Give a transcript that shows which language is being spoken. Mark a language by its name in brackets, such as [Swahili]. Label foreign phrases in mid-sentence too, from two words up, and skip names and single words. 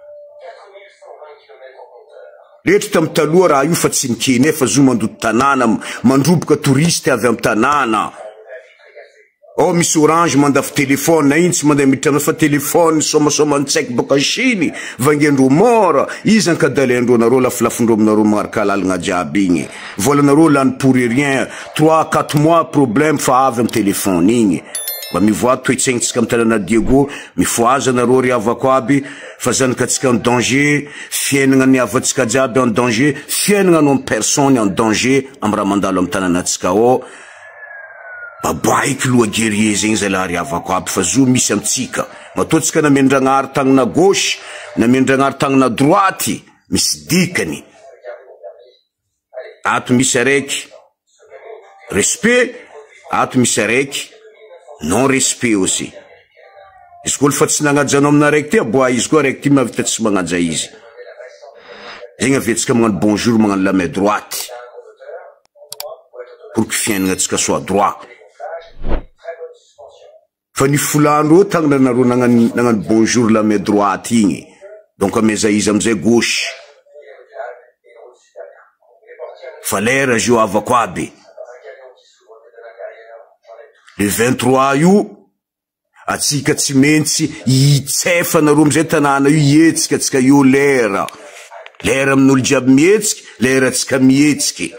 [Malagasy] Letry tamin'ny taloha raha io fa tsy nikeny nefa zo mandoto tanàna, mandroboka touriste avy amin'ny tanàna. Oh misy Orange mandafy telefone, iny tsy mandeha mitrana fa telefone somasoma ntsaiky boka Chine, vangendro mora, izy ankadalendro nareo lafilafindro aminareo magnaraka lalagna jiaby igny. Volanareo lany [French] pour rien, [Malagasy] 3-4 [French] mois problème [Malagasy] fa avy amin'ny telefone igny. mba mivoa toetsaignintsika am tanàna Diego, mifoaza nareo ry havako aby fa zanakatsika [French] en danger, [Malagasy] fiainagna ny havatsika jiaby [French] en danger, [Malagasy] fiainagna no [French] personne en danger [Malagasy] am raha mandalo am tanànatsika ao. Babaiko loha guerrier zegny zay laha ry havako aby fa zo misy amtsika. Matoatsika namendragnary tagnana gauche, namendragnary tagnana droite, misy dikany. Ato misy araiky respect, ato misy araiky [French] non respect aussi. [Malagasy] Izy koa fa tsy nagnajanao aminaraiky ty aboa izy koa araiky ty mavita tsy magnaja izy. Zegny avetsika magnano bonjour magnano [French] la main droite pour que [Malagasy] fiainagnatsika [French] soit droit. [Malagasy] Fa ny folandro tagnana nareo nagnano [French] bonjour la main droite [Malagasy] igny, donc ameza izy amizay gauche. Fa lera zio havako aby le 23 io atsika tsy mentsy hitsefa nareo amizay tanàna io ietsika atsika io lera amin'olo jiaby mihetsiky, lera atsika mihetsiky.